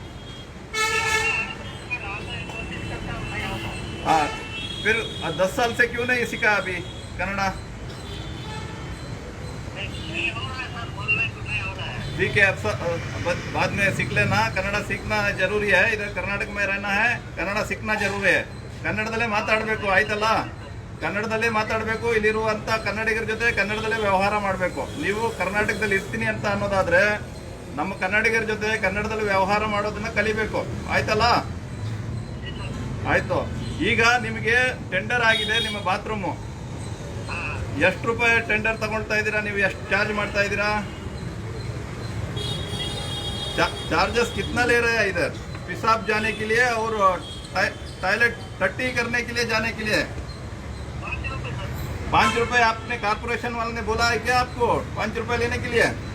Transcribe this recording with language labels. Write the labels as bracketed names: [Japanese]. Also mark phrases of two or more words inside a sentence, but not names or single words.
[Hindi] हाँ, फिर 10 साल से क्यों नहीं सीखा अभी कन्नड़ा? ठीक है, बाद में सीख लेना. कन्नड़ सीखना जरूरी है. इधर कर्नाटक में रहना है, कन्नड़ सीखना जरूरी है. [Kannada] ಕನ್ನಡದಲ್ಲೇ ಮಾತಾಡಬೇಕು, ಆಯ್ತಲ್ಲ? ಕನ್ನಡದಲ್ಲೇ ಮಾತಾಡಬೇಕು. ಇಲ್ಲಿರುವಂತ ಕನ್ನಡಿಗರ ಜೊತೆ ಕನ್ನಡದಲ್ಲೇ ವ್ಯವಹಾರ ಮಾಡಬೇಕು. ನೀವು ಕರ್ನಾಟಕದಲ್ಲಿ ಇರ್ತೀನಿ ಅಂತ ಅನ್ನೋದಾದ್ರೆ ನಮ್ಮ ಕನ್ನಡಿಗರ ಜೊತೆ ಕನ್ನಡದಲ್ಲಿ ವ್ಯವಹಾರ ಮಾಡೋದನ್ನ ಕಲಿಬೇಕು, ಆಯ್ತಲ್ಲ? ಆಯ್ತು. ಈಗ ನಿಮಗೆ ಟೆಂಡರ್ ಆಗಿದೆ ನಿಮ್ಮ ಬಾತ್ರೂಮು. ಎಷ್ಟು ರೂಪಾಯಿ ಟೆಂಡರ್ ತಗೊಳ್ತಾ ಇದ್ದೀರಾ ನೀವು? ಎಷ್ಟು ಚಾರ್ಜ್ ಮಾಡ್ತಾ ಇದ್ದೀರಾ? [Hindi] चार्जेस कितना ले रहे हैं इधर पेशाब जाने के लिए और टॉयलेट टट्टी करने के लिए जाने के लिए? ₹5 आपने कारपोरेशन वाले ने बोला है क्या आपको ₹5 लेने के लिए?